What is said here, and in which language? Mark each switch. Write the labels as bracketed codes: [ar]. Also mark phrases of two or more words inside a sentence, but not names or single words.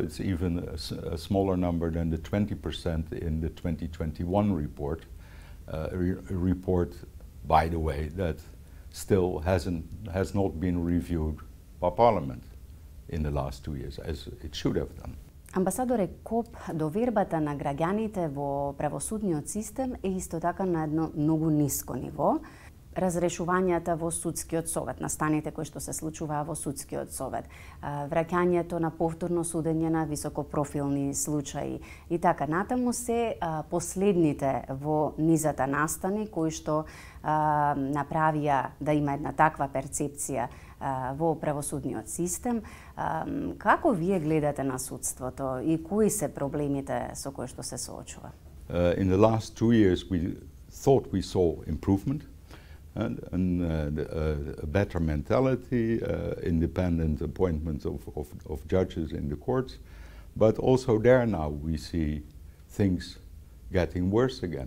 [en] It's even a smaller number than the 20% in the 2021 report. A report, by the way, that still has not been reviewed by Parliament in the last 2 years, as it should have done. [mk] Амбасадоре Коп, довербата на граѓаните во правосудниот систем е исто така на едно многу ниско ниво. Разрешувањата во судскиот совет, настаните кои што се случуваа во судскиот совет, враќањето на повторно судење на високопрофилни случаи и така натаму се последните во низата настани кои што направија да има една таква перцепција во правосудниот систем. Како вие гледате на судството и кои се проблемите со кои што се соочува? [en] In the last 2 years we thought we saw improvement. And a better mentality, independent appointment of judges in the courts. But also there now we see things getting worse again.